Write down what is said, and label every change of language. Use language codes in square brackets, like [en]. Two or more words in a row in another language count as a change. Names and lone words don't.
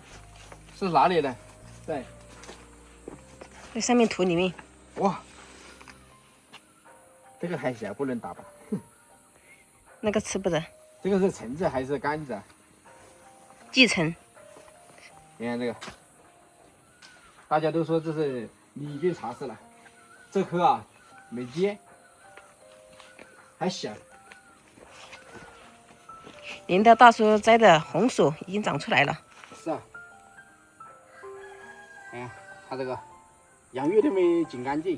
[zh] 是哪裡的？在上面土裡面。哇，這個還小，不能打吧？那個吃不得。這個是橙子還是柑子啊？繼承。你看這個，大家都說這是李俊茶室了。這顆啊沒結，還小。領導大叔摘的紅薯已經長出來了。是啊。哎呀，它這個洋芋都沒撿乾淨。